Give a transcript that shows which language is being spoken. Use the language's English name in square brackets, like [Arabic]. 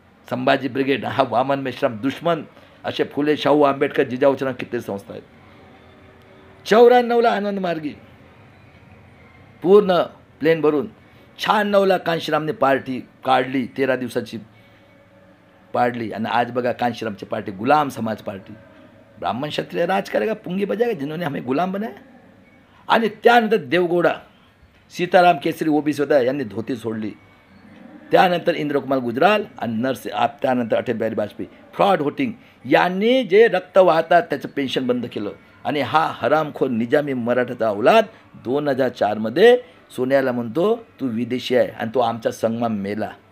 [Marathi] Sambhaji brigade हा वामन मेश्राम दुश्मन, असे फुले, शाहू, आंबेडकर, जिजाऊच्या किती संस्था आहेत. 94ला आनंद मार्गी पूर्ण प्लेन भरून. 96ला कांशीरामने पार्टी काढली, 13 दिवसाची पाडली. आणि आज बघा कांशीरामची पार्टी गुलाम समाज पार्टी. [Hindi] ब्राह्मण क्षत्रिय राज करेगा, पुंगी बजाएगा, जिन्होंने हमें गुलाम बनाया. [Marathi] आणि त्यानंतर देवगौडा, सीताराम केसरी ओबीसी होता, यांनी धोती सोडली. त्यानंतर इंद्रकुमार गुजराल आणि त्यानंतर अटल बिहारी वाजपेयी. फ्रॉड व्होटिंग, यांनी जे रक्त वाहतात त्याचं पेन्शन बंद केलं. आणि हा हरामखोर निजामी मराठाचा औलाद 2004मध्ये सोनियाला म्हणतो तू विदेशी आहे आणि तो आमचा संगमा मेला.